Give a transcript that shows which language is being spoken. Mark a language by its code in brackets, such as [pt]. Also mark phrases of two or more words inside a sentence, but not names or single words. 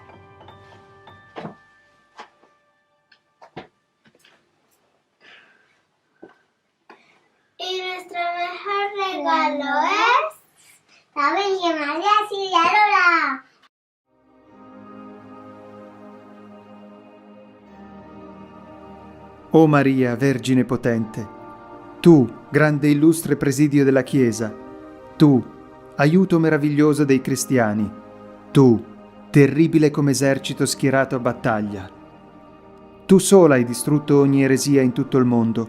[es] Y nuestro mejor regalo es la Virgen María Auxiliadora. [it] O Maria, Vergine potente, tu, grande e illustre presidio della Chiesa, tu, aiuto meraviglioso dei cristiani, tu, terribile come esercito schierato a battaglia. Tu sola hai distrutto ogni eresia in tutto il mondo.